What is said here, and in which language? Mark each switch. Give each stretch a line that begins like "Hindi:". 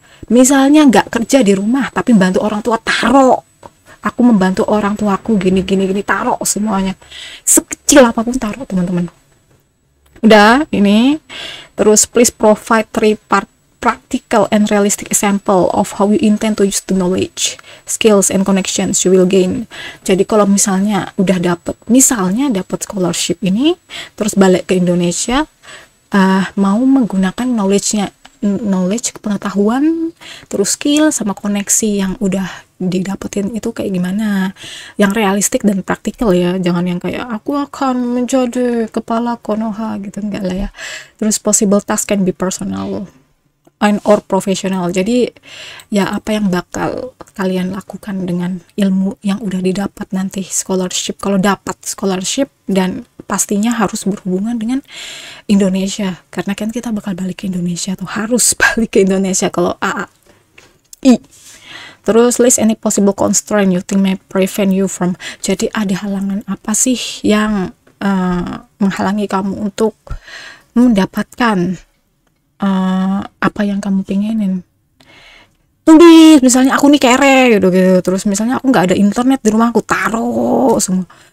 Indonesian: Misalnya nggak kerja di rumah tapi bantu orang tua, taruh aku membantu orang tuaku gini, taruh semuanya, sekecil apapun taruh teman-teman. Udah ini.
English: Terus please provide 3 practical and realistic example of how you intend to use the knowledge, skills and connections you will gain.
Indonesian: Jadi kalau misalnya udah misalnya dapat scholarship ini, terus balik ke Indonesia, mau menggunakan knowledge, pengetahuan, terus skill sama koneksi yang udah didapetin itu kayak gimana, yang realistik dan praktikal ya, jangan yang kayak aku akan menjadi kepala Konoha gitu, enggak lah ya.
English: Terus possible task can be personal and or professional.
Indonesian: Jadi ya apa yang bakal kalian lakukan dengan ilmu yang udah didapat nanti scholarship, kalau dapat scholarship, dan pastinya harus berhubungan dengan Indonesia, karena kan kita bakal balik ke Indonesia tuh, harus balik ke Indonesia kalau AAI.
English: Terus list any possible constraint you think may prevent you from.
Indonesian: Jadi ada halangan apa sih yang menghalangi kamu untuk mendapatkan apa yang kamu pengenin. Tulis misalnya aku nih kere gitu. Terus misalnya aku nggak ada internet di rumah, aku taruh semua.